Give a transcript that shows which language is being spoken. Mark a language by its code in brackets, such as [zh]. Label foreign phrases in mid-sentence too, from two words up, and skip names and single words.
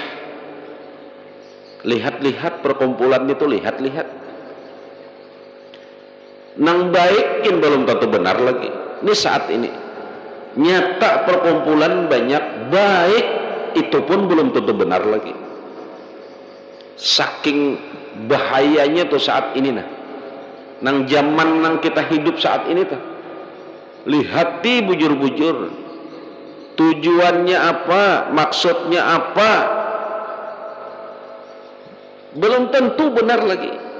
[bjn] Lihat-lihat perkumpulan itu, lihat-lihat nang baikin belum tentu benar lagi. Ini saat ini nyata perkumpulan banyak baik, itu pun belum tentu benar lagi. Saking bahayanya tuh saat ini nah nang zaman nang kita hidup saat ini tuh. Lihati bujur-bujur tujuannya apa, maksudnya apa, belum tentu benar lagi.